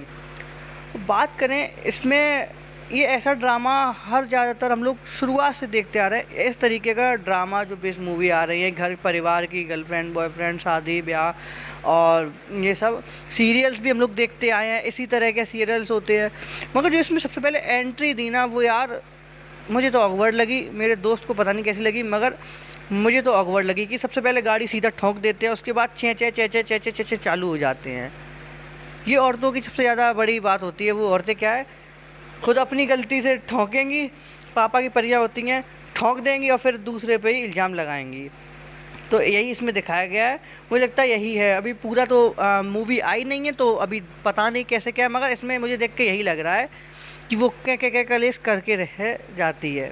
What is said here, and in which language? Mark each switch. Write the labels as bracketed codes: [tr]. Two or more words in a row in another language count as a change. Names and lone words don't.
[hi] बात करें इसमें, ये ऐसा ड्रामा हर ज़्यादातर हम लोग शुरुआत से देखते आ रहे हैं, इस तरीके का ड्रामा जो [en] based movie [hi] आ रही है, घर परिवार की, [en] girlfriend boyfriend, [hi] शादी ब्याह, और ये सब सीरियल्स भी हम लोग देखते आए हैं, इसी तरह के सीरियल्स होते हैं। मगर जो इसमें सबसे पहले एंट्री दी ना, वो यार मुझे तो ऑकवर्ड लगी, मेरे दोस्त को पता नहीं कैसी लगी, मगर मुझे तो ऑकवर्ड लगी कि सबसे पहले गाड़ी सीधा ठोक देते हैं, उसके बाद चे चे चे चे चे चे चे चे चालू हो जाते हैं। ये औरतों की सबसे ज़्यादा बड़ी बात होती है। वो औरतें क्या है, खुद अपनी गलती से ठोकेंगी, पापा की परियां होती हैं, ठोक देंगी और फिर दूसरे पे ही इल्ज़ाम लगाएंगी। तो यही इसमें दिखाया गया है। मुझे लगता है यही है। अभी पूरा तो मूवी आई नहीं है तो अभी पता नहीं कैसे क्या है, मगर इसमें मुझे देख के यही लग रहा है कि वो क्या कलेश करके रह जाती है।